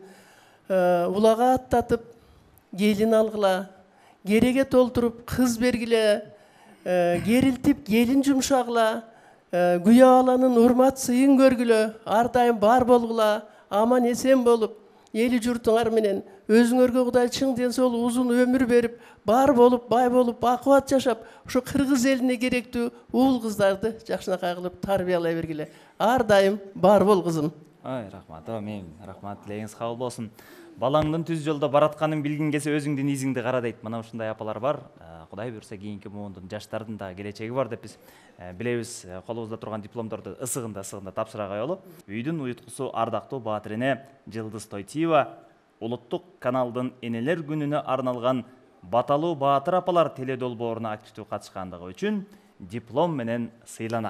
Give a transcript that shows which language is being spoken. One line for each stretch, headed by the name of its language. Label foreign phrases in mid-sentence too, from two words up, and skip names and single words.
Kyrgyz: Улага аттатып, келин алгыла, кереге толтуруп кыз бергиле, керилтип келин жумшагыла, күйөө баланын урмат сыйын көргүлө, ар дайым бар болгула, аман эсен болуп, эли журтуңар менен өзүңөргө Кудай чың ден соолук узун өмүр берип, бар болуп, бай болуп, бакубат жашап, ошо кыргыз элине керектүү уул кыздарды жакшынакай кылып тарбиялай бергиле. Ар дайым бар бол кызым. Ай, рахмат, амин. Рахмат,
Kazakh: тілегіңіз қабыл болсын.
Kyrgyz: Балаңдын түз жолда баратканын билгин келсе өзүңдүн изиңди кара дейт. Мына ушундай апалар бар. Кудай буюрса кийинки муундун жаштардын да келечеги бар деп биз билебиз. Колубузда турган дипломдорду ысыгында тапшыра коелу. Үйдүн уюткусу ардактуу баатирине Жылдыз Тойтиева улуттук каналдын энелер күнүнө арналган Баталуу Баатыр апалар теледолбооруна активдүү катышкандыгы үчүн диплом менен сыйланат.